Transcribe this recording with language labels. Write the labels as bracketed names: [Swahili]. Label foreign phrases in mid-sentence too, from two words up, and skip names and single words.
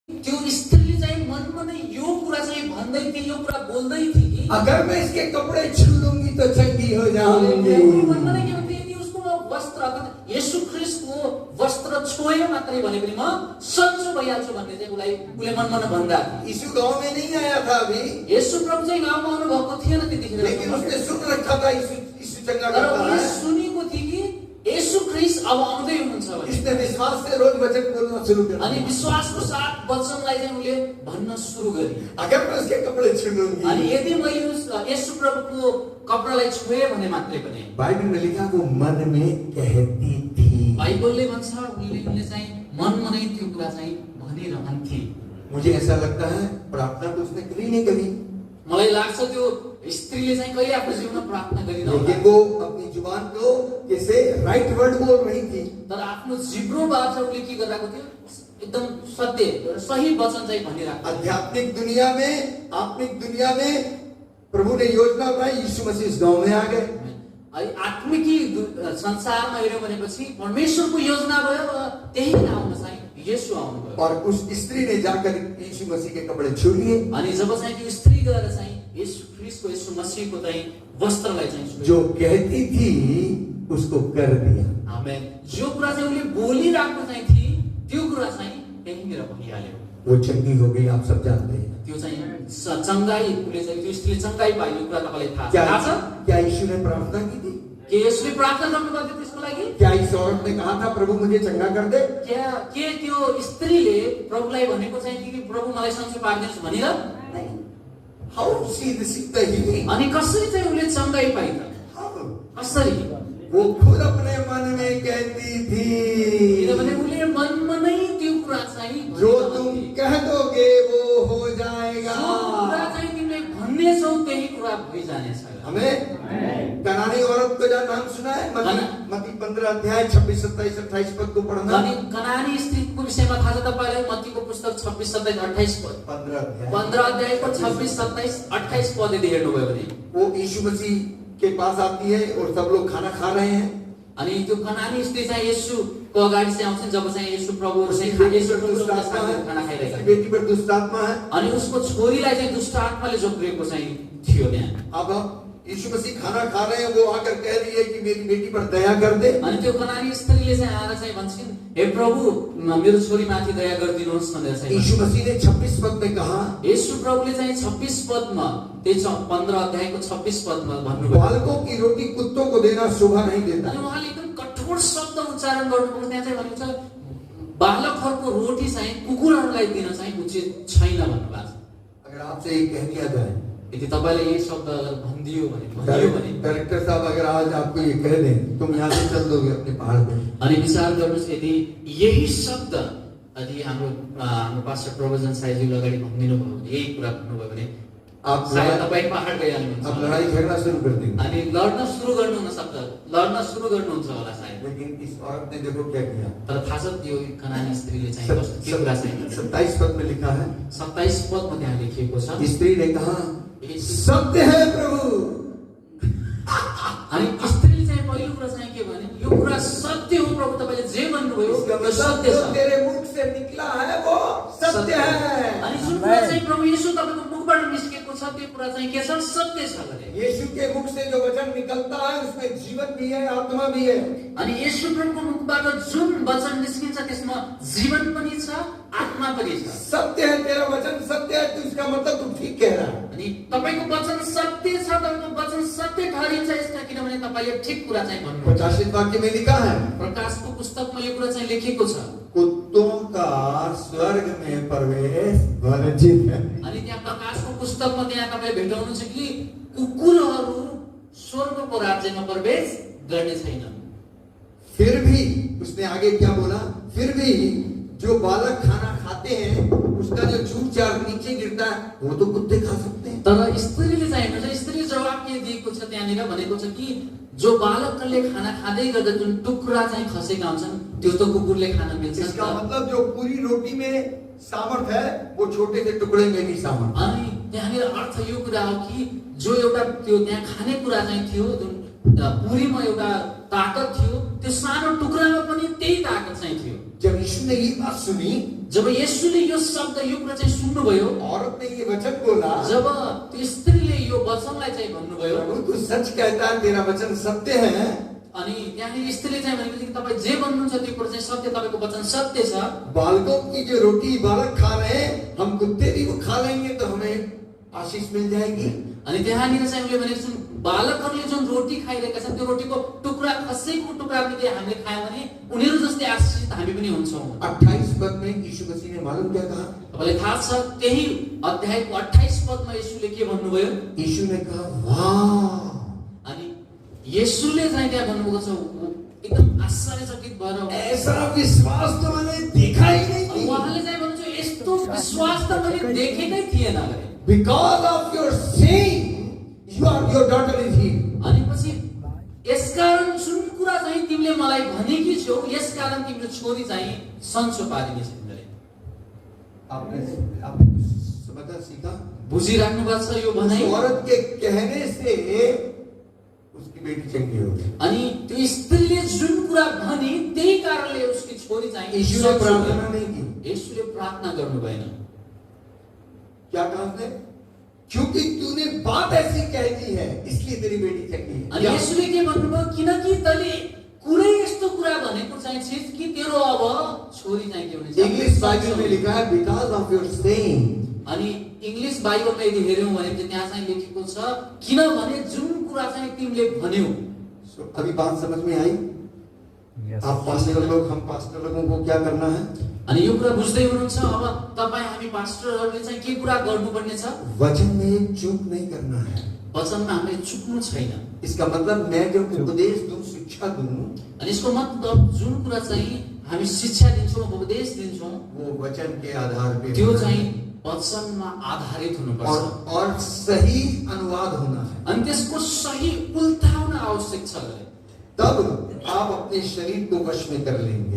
[Nepali] त्यो स्त्रीले चाहिँ मनमा नै यो कुरा चाहिँ भन्दै थिए, यो कुरा बोल्दै थिए कि [Hindi] अगर मैं इसके कपड़े छू लूंगी तो चंगी हो जाऊंगी। [Nepali] मनमा नै के भन्थे, यदि उसको वस्त्र अर्थात् येशू ख्रीष्टको वस्त्र छोयो मात्रै भने पनि म सन्चो भइहाल्छु भन्ने चाहिँ उसले मनमा भन्दा। [Hindi] यीशु गांव में नहीं आया था अभी, [Nepali] येशू प्रभु चाहिँ गाउँमा आउनु भएको थिएन त्यतिखेर, [Hindi] लेकिन उसने सुन रखा था यीशु चंगा [Nepali] तर [Hindi] करता [Nepali] उसले [Hindi] है। [Nepali] सुनेको थिए कि येशू ख्रीष्ट अब आउँदै हुनुहुन्छ भने। [Hindi] इसने विश्वास से रोज वचन बोलना शुरू कर [Nepali] अनि [Hindi] दिया। [Nepali] विश्वासको साथ वचनलाई चाहिँ उसले भन्न सुरु गरे। [Hindi] अगर मैं उसके कपड़े छू लूंगी, [Nepali] अनि यदि मैले येशू प्रभुको कपडालाई छोए भने मात्रै पनि, [Hindi] बाइबल में लिखा वो मन में कहती थी। [Nepali] बाइबलले भन्छ उनले चाहिँ मनमा नै त्यो कुरा चाहिँ भनिरहन्थे। [Hindi] मुझे ऐसा लगता है प्रार्थना तो उसने करी नहीं कभी, [Nepali] मलाई लाग्छ त्यो स्त्रीले चाहिँ कहिले आफ्नो जीवनमा प्रार्थना गरिन होला, [Hindi] लेकिन वो अपनी जुबान को कैसे [English] right word [Hindi] बोल रही थी। [Nepali] तर आफ्नो जिब्रोबाट उसले के गरिरहेको थियो, एकदम सत्य सही वचन चाहिँ भनिरहेको। [Hindi] आध्यात्मिक दुनिया में, आत्मिक दुनिया में प्रभु ने योजना बनाई, यीशु मसीह इस गांव में आ गए। [Nepali] आत्मिकी संसारमा हेर्यो भनेपछि परमेश्वरको योजना भयो र त्यही ठाउँमा चाहिँ येशू आउनुभयो। [Hindi] और उस स्त्री ने जाकर यीशु मसीह के कपड़े छू लिए। [Nepali] अनि जब चाहिँ त्यो स्त्री गएर चाहिँ येशू ख्रीष्टको येशू मसीहको चाहिँ वस्त्रलाई चाहिँ छुयो। [Hindi] जो कहती थी उसको कर दिया। आमेन। [Nepali] जो कुरा चाहिँ उसले बोलिरहेको चाहिँ थिए त्यो कुरा चाहिँ त्यहीँनिर भइहाल्यो। [Hindi] वो चंगी हो गई, आप सब जानते हैं। [Nepali] त्यो चाहिँ चंगाई, उसले चाहिँ त्यो स्त्रीले चंगाई पायो, यो कुरा तपाईँलाई थाहा छ। [Hindi] क्या यीशु ने प्रार्थना की थी? [Nepali] के यसले प्रार्थना गर्नुभएको थियो त्यसको लागि? [Hindi] क्या इस औरत ने कहा था प्रभु मुझे चंगा कर दे? [Nepali] के त्यो स्त्रीले प्रभुलाई भनेको चाहिँ कि प्रभु मलाई सन्चो पारिदिनुहोस् भनेर? [English] How she received the healing? [Nepali] अनि कसरी चाहिँ उसले चंगाई पाइ त? कसरी? [Hindi] वो खुद अपने मन में कहती थी, [Nepali] किनभने उसले मनमा नै त्यो कुरा चाहिँ [Hindi] जो तुम कह दोगे वो हो जाएगा। [Nepali] जो कुरा चाहिँ तिमीले भन्नेछौ त्यही कुरा भइजानेछ। [Hindi] हमें कनानी औरत का जो नाम सुना है, मत्ती 15 अध्याय 26, 27, 28 पद को पढ़ना। [Nepali] अनि कनानी स्त्रीको विषयमा थाहा छ तपाईलाई? मत्तीको पुस्तक 26, 27, 28 पद। 15 अध्यायको 26, 27, 28 पद यदि हेर्नुभयो भने [Hindi] वो यीशु मसीह के पास आती है और सब लोग खाना खा रहे हैं। [Nepali] अनि त्यो कनानी स्त्री चाहिँ येशूको अगाडि चाहिँ आउँछन् जब चाहिँ येशू प्रभु चाहिँ खाना खाइरहेका छन्। [Hindi] बेटी पर दुष्ट आत्मा है। [Nepali] अनि उसको छोरीलाई चाहिँ दुष्ट आत्माले जोग्रिएको चाहिँ थियो त्यहाँ। [Hindi] अब यीशु मसीह खाना खा रहे हैं, वो आकर कह रही है कि मेरी बेटी पर दया कर दे। [Nepali] अनि त्यो कनानी स्त्रीले चाहिँ आएर चाहिँ भन्छन्, हे प्रभु मेरो छोरीमाथि दया गरिदिनुहोस् भनेर चाहिँ [Hindi] यीशु मसीह ने 26 पद में कहा, [Nepali] येशू प्रभुले चाहिँ 26 पदमा, त्यो 15 अध्यायको 26 पदमा भन्नुभयो, [Hindi] बालकों की रोटी कुत्तों को देना शोभा नहीं देता। [Nepali] अनि उहाँले एकदम कठोर शब्द उच्चारण गर्नुभयो। त्यहाँ चाहिँ भनिन्छ बालकहरूको रोटी चाहिँ कुकुरहरूलाई दिन चाहिँ उचित छैन भन्नुभएको छ। [Hindi] अगर आपसे ये कह दिया जाए, [Nepali] यदि तपाईले यही शब्द अगर भनिदियो भने [Hindi] डायरेक्टर साहब अगर आज आपको ये कह दें तुम यहाँ से चल दोगे अपने पहाड़ पे, [Nepali] अनि विचार गर्नुहोस् यदि यही शब्द यदि हाम्रो पास्टर प्रवचन साईजीले अगाडि भनिदिनु भयो भने, यही कुरा भन्नुभयो भने [Hindi] आप [Nepali] तपाईँ पहाड गइहाल्नुहुन्छ, [Hindi] आप लड़ाई झगड़ा शुरू कर देंगे। [Nepali] अनि लड्न सुरु गर्नुहुन्छ होला सायद। [Hindi] लेकिन इस औरत ने देखो क्या किया। [Nepali] तर थाहा छ त्यो कनानी स्त्रीले चाहिँ कस्तो के कुरा चाहिँ [Hindi] 27 पद में लिखा है, [Nepali] 27 पदमा त्यहाँ लेखिएको छ। [Hindi] स्त्री ने कहा सत्य है प्रभु। [Nepali] अनि स्त्रीले चाहिँ पहिलो कुरा चाहिँ के भने, यो कुरा सत्य हो प्रभु, तपाईले जे भन्नुभयो यो सत्य छ। तेरे मुख से निकला है वो सत्य है। अनि जुन कुरा चाहिँ प्रभु येशू तपाईको मुखबाट निस्केको छ त्यो कुरा चाहिँ के छ? सत्य छ भने। [Hindi] यीशु के मुख से जो वचन निकलता है उसमें जीवन भी है, आत्मा भी है। [Nepali] अनि येशू प्रभुको मुखबाट जुन वचन निस्किन्छ त्यसमा जीवन पनि छ, आत्मा पनि छ। [Hindi] सत्य है, तेरा वचन सत्य है, तो इसका मतलब तू ठीक कह रहा है। [Nepali] अनि तपाईको वचन सत्य छ, तपाईको वचन सत्य ठहरिन्छ यसका, किनभने तपाईले ठीक कुरा चाहिँ भन्नुहुन्छ। [Hindi] प्रकाशित वाक्य में लिखा है, [Nepali] प्रकाशको पुस्तकमा यो कुरा चाहिँ लेखेको छ, [Hindi] कुत्तों का स्वर्ग में प्रवेश वर्जित है। [Nepali] अनि त्यहाँ प्रकाशको पुस्तकमा त्यहाँ तपाईले भेटाउनुहुन्छ कि कुकुरहरू स्वर्गको राज्यमा प्रवेश गर्ने छैनन्। [Hindi] फिर भी उसने आगे क्या बोला, फिर भी जो बालक खाना खाते हैं उसका जो चूर चार नीचे गिरता है वो तो कुत्ते खा सकते हैं। [Nepali] तर स्त्रीले चाहिँ हेर्नुहोस्, स्त्री जवाब के दिएको छ त्यहाँनिर भनेको छ कि जो बालकले खाना खाँदै गर्दा जुन टुक्रा चाहिँ खसेका हुन्छन् त्यो त कुकुरले खान मिल्छ। [Hindi] इसका मतलब जो पूरी रोटी में सामर्थ है वो छोटे से टुकड़े में भी सामर्थ। [Nepali] अनि त्यहाँनिर अर्थ यो कुरा हो कि जो एउटा त्यो त्यहाँ खाने कुरा चाहिँ थियो जुन पुरीमा एउटा ताकत थियो त्यो सानो टुक्रामा पनि त्यही ताकत चाहिँ थियो। [Hindi] जब यीशु ने ये बात सुनी, [Nepali] जब येशूले यो शब्द यो कुरा चाहिँ सुन्नुभयो, [Hindi] औरत ने ये वचन बोला, [Nepali] जब त्यो स्त्रीले यो वचनलाई चाहिँ भन्नुभयो, [Hindi] प्रभु तू सच कहता है, तेरा वचन सत्य है। [Nepali] अनि त्यहाँनिर स्त्रीले चाहिँ भनेको थियो कि तपाईँ जे भन्नुहुन्छ त्यो कुरा चाहिँ सत्य, तपाईँको वचन सत्य छ। [Hindi] बालकों की जो रोटी बालक खा रहे हैं, हम कुत्ते भी वो खा लेंगे तो हमें आशीष मिल जाएगी। [Nepali] अनि त्यहाँनिर चाहिँ उनले भनेको छन् बालकहरूले जुन रोटी खाइरहेका छन् त्यो रोटीको टुक्रा खसेको टुक्रा पनि हामीले खायौँ भने उनीहरू जस्तै आशीषित हामी पनि हुन्छौँ। [Hindi] 28 पद में यीशु मसीह ने मालूम क्या कहा? [Nepali] तपाईँलाई थाहा छ त्यही अध्यायको 28 पदमा येशूले के भन्नुभयो? [Hindi] यीशु ने कहा वाह, [Nepali] अनि येशूले चाहिँ त्यहाँ भन्नुभएको छ एकदम आश्चर्यचकित भएर, [Hindi] ऐसा विश्वास तो मैंने देखा ही नहीं थी। [Nepali] उहाँले चाहिँ भन्नुहुन्छ यस्तो विश्वास त मैले देखेकै थिएन गरे। [English] Because of your saying, your daughter is healed. [Nepali] अनि पछि यसकारण जुन कुरा चाहिँ तिमीले मलाई भनेकी छौ यसकारण तिम्रो छोरी चाहिँ सन्चो पारिनेछ गरे। [Hindi] आपने कुछ समझा, सीखा? [Nepali] बुझिराख्नु भएको छ यो भनाइ? [Hindi] उस औरत के कहने से उसकी बेटी चंगी हो गई। [Nepali] अनि त्यो स्त्रीले जुन कुरा भनी त्यही कारणले उसकी छोरी चाहिँ [Hindi] यीशु ने प्रार्थना नहीं की। [Nepali] येशूले प्रार्थना गर्नु भएन। [Hindi] क्या कहा उसने? क्योंकि तूने बात ऐसी कह दी है इसलिए तेरी बेटी चंगी है। [Nepali] अनि येशूले के भन्नुभयो? किनकि तैले कुनै यस्तो कुरा भनेको चाहिँ छिस् कि तेरो अब छोरी चाहिँ के हुनेछ। [Hindi] इंग्लिश बाइबल में लिखा है [English] because of your saying. [Nepali] अनि इंग्लिश बाइबलमा यदि हेर्यौं भने चाहिँ त्यहाँ चाहिँ लेखेको छ किनभने जुन कुरा चाहिँ तिमीले भन्यौ। [Hindi] अभी बात समझ में आई? आप पास्टर लोग, हम पास्टर लोगों को क्या करना है? [Nepali] अनि यो कुरा बुझ्दै हुनुहुन्छ? अब तपाई हामी पास्टरहरूले चाहिँ के कुरा गर्नुपर्ने छ? [Hindi] वचन में चूक नहीं करना है। [Nepali] वचनमा हामीले चुक्नु छैन। [Hindi] इसका मतलब मैं जब उपदेश दूं, शिक्षा दूं, [Nepali] अनि यसको मतलब जुन कुरा चाहिँ हामी शिक्षा दिन्छौँ, उपदेश दिन्छौँ, [Hindi] वो वचन के आधार पे [Nepali] त्यो चाहिँ वचनमा आधारित हुनुपर्छ [Hindi] और सही अनुवाद होना है। [Nepali] अनि त्यसको सही उल्टाउन आवश्यक छ। [Hindi] तब आप अपने शरीर को वश में कर लेंगे।